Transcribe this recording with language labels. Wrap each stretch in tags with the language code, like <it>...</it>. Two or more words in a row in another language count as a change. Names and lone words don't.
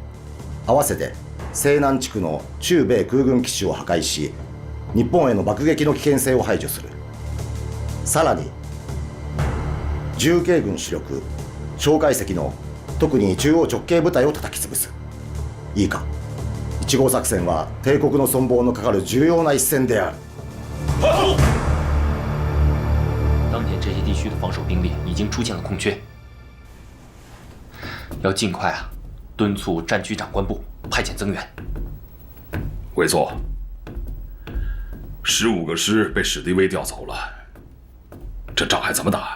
<ja>合わせて西南地区の中米空軍基地を破壊し、日本への爆撃の危険性を排除する。さらに重慶軍主力蒋介石の特に中央直系部隊を叩き潰す。いいか、1号作戦は帝国の存亡のかかる重要な一戦である。</ja> <zh>当前这些地区的防守兵力已经出现了空缺，要尽快敦促战区长官部派遣增援。会错，15个师被史迪威调走了，这仗还怎么打？</zh>